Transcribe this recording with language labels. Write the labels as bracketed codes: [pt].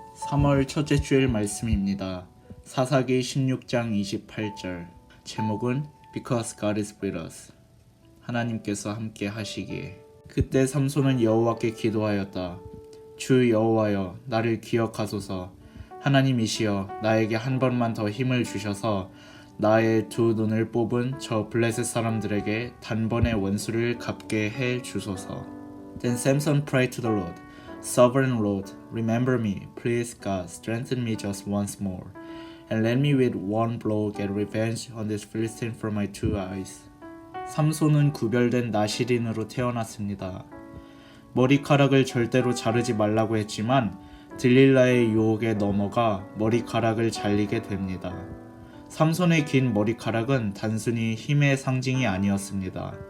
[ko] 3월 첫째 주일 말씀입니다. 사사기 16장 28절. 제목은 [en] Because God is with us. [ko] 하나님께서 함께 하시기에. 그때 삼손은 여호와께 기도하였다. 주 여호와여, 나를 기억하소서. 하나님이시여, 나에게 한 번만 더 힘을 주셔서 나의 두 눈을 뽑은 저 블레셋 사람들에게 단번에 원수를 갚게 해 주소서. [en] Then Samson prayed to the Lord. Sovereign Lord, remember me, please God, strengthen me just once more, and let me with one blow get revenge on this Philistine for my two eyes. [ko] 삼손은 구별된 나실인으로 태어났습니다. 머리카락을 절대로 자르지 말라고 했지만 들릴라의 유혹에 넘어가 머리카락을 잘리게 됩니다. 삼손의 긴 머리카락은 단순히 힘의 상징이 아니었습니다.